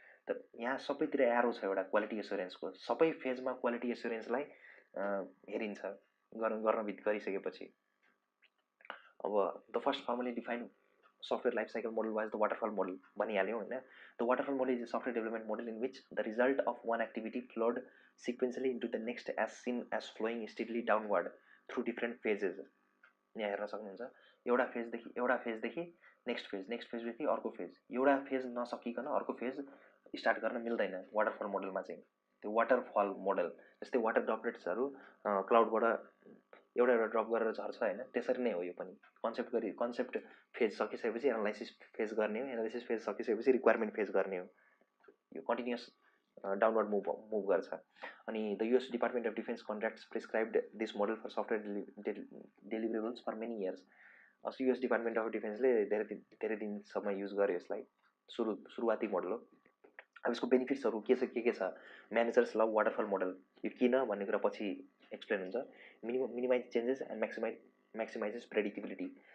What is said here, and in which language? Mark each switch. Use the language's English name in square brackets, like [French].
[Nepali] त यहाँ सबैतिर एरो छ एउटा क्वालिटी एस्योरेन्सको, सबै फेजमा क्वालिटी एस्योरेन्सलाई हेरिन्छ गर्न गरिसकेपछि। [English] अब the first formally defined software life cycle model was the waterfall model [Nepali] भनिहाल्यौँ होइन। [English] The waterfall model is a software development model in which the result of one activity flowed sequentially into the next as seen as flowing steadily downward through different phases। [Nepali] यहाँ हेर्न सक्नुहुन्छ, एउटा फेजदेखि next फेजदेखि अर्को phase, एउटा phase नसकिकन अर्को phase start गर्न मिल्दैन waterfall मोडलमा चाहिँ। त्यो वाटरफल मोडल जस्तै वाटर ड्रपलेट्सहरू क्लाउडबाट एउटा ड्रप गरेर झर्छ होइन, त्यसरी नै हो यो पनि। कन्सेप्ट फेज सकिसकेपछि एनालाइसिस फेज गर्ने हो, एनालाइसिस फेज सकिसकेपछि रिक्वायरमेन्ट फेज गर्ने हो, यो कन्टिन्युस डाउनवर्ड मुभ गर्छ। [English] अनि the US department of defence contracts prescribed this model for software deliverables for many years. [Nepali] US department of डिफेन्सले धेरै दिनसम्म युज गर्यो यसलाई, सुरुवाती मोडल हो। अब यसको बेनिफिट्सहरू के छ, [English] managers love waterfall model, [Nepali] यो किन भन्ने कुरा पछि एक्सप्लेन हुन्छ। [English] Minimise changes and maximises predictability.